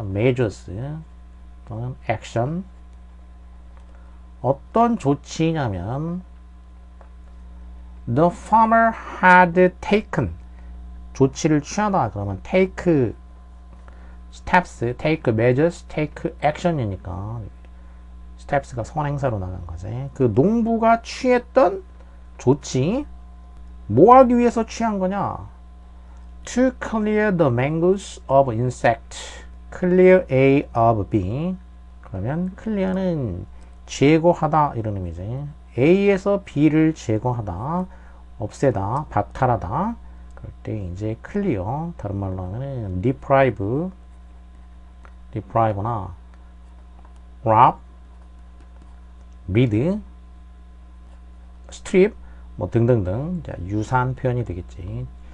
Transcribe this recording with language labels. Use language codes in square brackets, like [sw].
[en] measures [ko] 또는 [en] action. [ko] 어떤 조치냐면 [en] the farmer had taken, [ko] 조치를 취하다 그러면 [en] take steps, take measures, take action이니까 steps가 [ko] 선행사로 나간 거지. 그 농부가 취했던 조치, 뭐 하기 위해서 취한 거냐? [en] To clear the mangoes of insect. clear A of B. [ko] 그러면 clear는 제거하다 이런 의미지. A에서 B를 제거하다, 없애다, 박탈하다. 그럴 때 이제 clear, 다른 말로 하면은 deprive나 rob, rid, strip 뭐 등등등 유사한 표현이 되겠지.